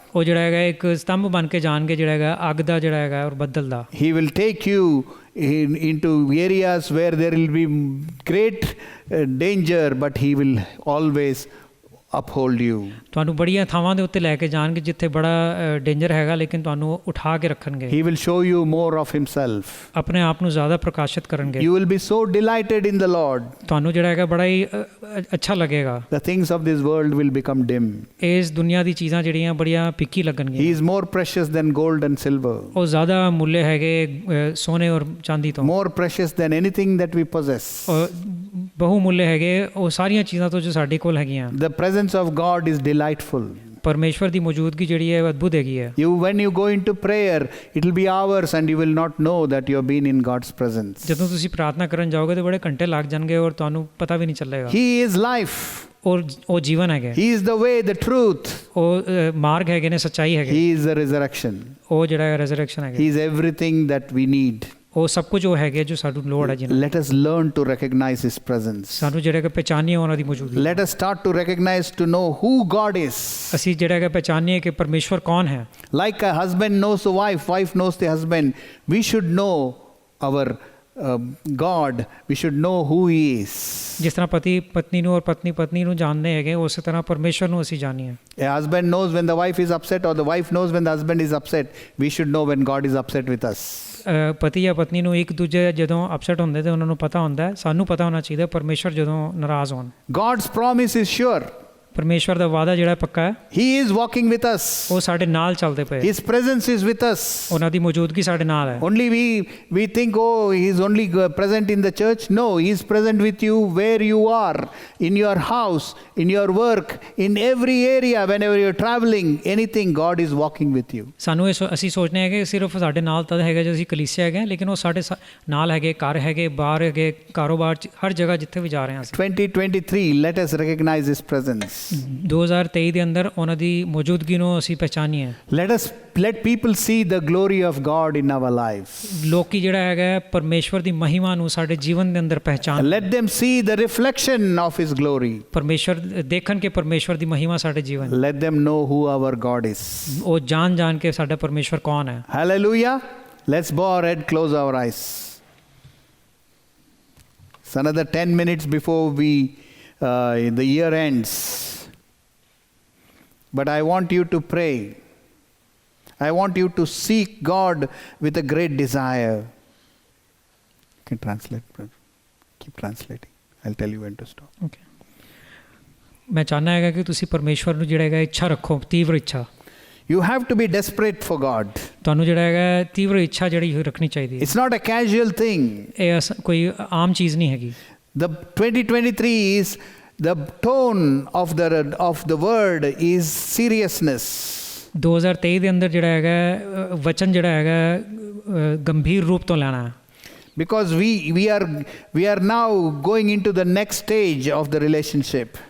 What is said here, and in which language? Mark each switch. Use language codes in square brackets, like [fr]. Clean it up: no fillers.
[pa] ਉਹ ਜਿਹੜਾ ਹੈਗਾ ਇੱਕ ਸਤੰਭ ਬਣ ਕੇ ਜਾਣਗੇ, ਜਿਹੜਾ ਹੈਗਾ ਅੱਗ ਦਾ ਜਿਹੜਾ ਹੈਗਾ ਔਰ ਬੱਦਲ ਦਾ। [en] He will take you into areas where there will be great danger, but He will always uphold you. [pa] ਤੁਹਾਨੂੰ ਬੜੀਆਂ ਥਾਵਾਂ ਦੇ ਉੱਤੇ ਲੈ ਕੇ ਜਾਣਗੇ ਜਿੱਥੇ ਬੜਾ ਡੇਂਜਰ ਹੈਗਾ, ਲੇਕਿਨ ਤੁਹਾਨੂੰ ਉਠਾ ਕੇ ਰੱਖਣਗੇ। [en] He will show you more of Himself. [pa] ਆਪਣੇ ਆਪ ਨੂੰ ਜ਼ਿਆਦਾ ਪ੍ਰਕਾਸ਼ਿਤ ਕਰਨਗੇ। [en] You will be so delighted in the Lord. [pa] ਤੁਹਾਨੂੰ ਜਿਹੜਾ ਹੈਗਾ ਬੜਾ ਹੀ ਅੱਛਾ ਲੱਗੇਗਾ। [en] The things of this world will become dim. [pa] ਇਸ ਦੁਨੀਆ ਦੀ ਚੀਜ਼ਾਂ ਜਿਹੜੀਆਂ ਬੜੀਆਂ ਫਿੱਕੀ ਲੱਗਣਗੀਆਂ। [en] He is more precious than gold and silver. [pa] ਉਹ ਜ਼ਿਆਦਾ ਮੁੱਲ ਹੈਗੇ ਸੋਨੇ ਔਰ ਚਾਂਦੀ ਤੋਂ। [en] More precious than anything that we possess. [pa] ਬਹੁ ਮੁੱਲ ਹੈਗੇ ਉਹ ਸਾਰੀਆਂ ਚੀਜ਼ਾਂ ਤੋਂ ਜੋ ਸਾਡੇ ਕੋਲ ਹੈਗੀਆਂ। [en] The presence of God is delightful. [pa] ਪਰਮੇਸ਼ਵਰ ਦੀ ਮੌਜੂਦਗੀ ਜਿਹੜੀ ਹੈ ਅਦਭੁਤ ਹੈਗੀ ਹੈ। [en] When you go into prayer, it will be hours and you will not know that you have been in God's presence. [pa] ਜਦੋਂ ਤੁਸੀਂ ਪ੍ਰਾਰਥਨਾ ਕਰਨ ਜਾਓਗੇ ਤਾਂ ਬੜੇ ਘੰਟੇ ਲੱਗ ਜਾਣਗੇ ਔਰ ਤੁਹਾਨੂੰ ਪਤਾ ਵੀ ਨਹੀਂ ਚੱਲੇਗਾ। [en] He is life. [pa] ਉਹ ਜੀਵਨ ਹੈਗੇ। [en] He is the way, the truth. [pa] ਉਹ ਮਾਰਗ ਹੈਗੇ ਨੇ, ਸੱਚਾਈ ਹੈਗੇ। [en] He is the resurrection. [pa] ਉਹ ਜਿਹੜਾ ਹੈ ਰੈਜ਼ਰੈਕਸ਼ਨ ਹੈਗਾ। [en] He is everything that we need. [pa] ਉਹ ਸਭ ਕੁਝ ਉਹ ਹੈਗੇ ਜੋ ਸਾਨੂੰ ਲੋੜ ਹੈ ਜਿਹਨਾਂ। [en] Let us learn to recognize His presence. [pa] ਸਾਨੂੰ ਜਿਹੜਾ ਕਿ ਪਹਿਚਾਨੀਏ ਉਹਨਾਂ ਦੀ ਮੌਜੂਦਗੀ। [en] Let us start to recognize, to know who God is. [pa] ਅਸੀਂ ਜਿਹੜਾ ਕਿ ਪਹਿਚਾਨੀਏ ਕਿ ਪਰਮੇਸ਼ਵਰ ਕੌਣ ਹੈ। [en] Like a husband knows a wife, wife knows the husband. We should know our God. We should know who He is. [pa] ਜਿਸ ਤਰ੍ਹਾਂ ਪਤੀ ਪਤਨੀ ਨੂੰ ਔਰ ਪਤਨੀ ਪਤਨੀ ਨੂੰ ਜਾਣਦੇ ਹੈਗੇ, ਉਸੇ ਤਰ੍ਹਾਂ ਪਰਮੇਸ਼ਵਰ ਨੂੰ ਅਸੀਂ ਜਾਣੀਏ। [en] A husband knows when the wife is upset, or the wife knows when the husband is upset. We should know when God is upset with us. [pa] ਪਤੀ ਜਾਂ ਪਤਨੀ ਨੂੰ ਇੱਕ ਦੂਜੇ ਜਦੋਂ ਅਪਸੈਟ ਹੁੰਦੇ ਤੇ ਉਹਨਾਂ ਨੂੰ ਪਤਾ ਹੁੰਦਾ ਹੈ। ਸਾਨੂੰ ਪਤਾ ਹੋਣਾ ਚਾਹੀਦਾ ਪਰਮੇਸ਼ਵਰ ਜਦੋਂ ਨਾਰਾਜ਼ ਹੋਣ। [en] God's promise is sure. [pa] ਪਰਮੇਸ਼ਵਰ ਦਾ ਵਾਅਦਾ ਜਿਹੜਾ ਪੱਕਾ ਹੈ। [en] He is walking with us. [pa] ਉਹ ਸਾਡੇ ਨਾਲ ਚੱਲਦੇ ਪਏ। [en] His presence is with us. [pa] ਉਹਨਾਂ ਦੀ ਮੌਜੂਦਗੀ ਸਾਡੇ ਨਾਲ ਹੈ। [en] Only we think, oh, He is only present in the church. No, He is present with you where you are, in your house, in your work, in every area. Whenever you are traveling, anything, God is walking with you. [pa] ਸਾਨੂੰ ਅਸੀਂ ਸੋਚਦੇ ਹਾਂ ਕਿ ਸਿਰਫ ਸਾਡੇ ਨਾਲ ਤਦ ਹੈਗਾ ਜੋ ਅਸੀਂ ਕਲੀਸਿਆ ਹੈਗੇ, ਲੇਕਿਨ ਉਹ ਸਾਡੇ ਨਾਲ ਹੈਗੇ, ਘਰ ਹੈਗੇ, ਬਾਹਰ ਹੈਗੇ, ਕਾਰੋਬਾਰ 'ਚ, ਹਰ ਜਗ੍ਹਾ ਜਿੱਥੇ ਵੀ ਜਾ ਰਹੇ ਹਾਂ। [en] 2023, let us recognize His presence. [pa] 2023 ਦੇ ਅੰਦਰ ਉਹਨਾਂ ਦੀ ਮੌਜੂਦਗੀ ਨੂੰ ਅਸੀਂ ਪਹਿਚਾਨੀਏ। [en] Let people see the glory of God in our lives. [pa] ਲੋਕੀ ਜਿਹੜਾ ਹੈਗਾ ਪਰਮੇਸ਼ਵਰ ਦੀ ਮਹਿਮਾ ਨੂੰ ਸਾਡੇ ਜੀਵਨ ਦੇ ਅੰਦਰ ਪਹਿਚਾਨ। [en] Let them see the reflection of His glory. [pa] ਪਰਮੇਸ਼ਵਰ ਦੇਖਣ ਕੇ ਪਰਮੇਸ਼ਵਰ ਦੀ ਮਹਿਮਾ ਸਾਡੇ ਜੀਵਨ। [en] Let them know who our God is. [pa] ਉਹ ਜਾਣ ਕੇ ਸਾਡਾ ਪਰਮੇਸ਼ਵਰ ਕੌਣ ਹੈ। [en] Hallelujah. Let's bow our head, close our eyes. It's another 10 minutes before the year ends. But I want you to pray. I want you to seek God with a great desire. can translate, brother. Keep translating. I'll tell you when to stop. [pa] Okay ਮੈਂ ਚਾਹੁੰਦਾ ਹੈਗਾ ਕਿ ਤੁਸੀਂ ਪਰਮੇਸ਼ਵਰ ਨੂੰ ਜਿਹੜਾ ਹੈਗਾ ਇੱਛਾ ਰੱਖੋ, ਤੀਵਰ ਇੱਛਾ। [en] You have to be desperate for God. [pa] ਤੁਹਾਨੂੰ ਜਿਹੜਾ ਹੈਗਾ ਤੀਵਰ ਇੱਛਾ ਜਿਹੜੀ ਰੱਖਣੀ ਚਾਹੀਦੀ ਹੈ। [en] It's not a casual thing. [pa] ਇਹ ਕੋਈ ਆਮ ਚੀਜ਼ ਨਹੀਂ ਹੈਗੀ। [en] The 2023 is the tone of the word is seriousness. [pa] 2023 ਦੇ ਅੰਦਰ ਜਿਹੜਾ ਹੈਗਾ ਵਚਨ ਜਿਹੜਾ ਹੈਗਾ ਗੰਭੀਰ ਰੂਪ ਤੋਂ ਲੈਣਾ ਹੈ। [en] Because we are now going into the next stage of the relationship.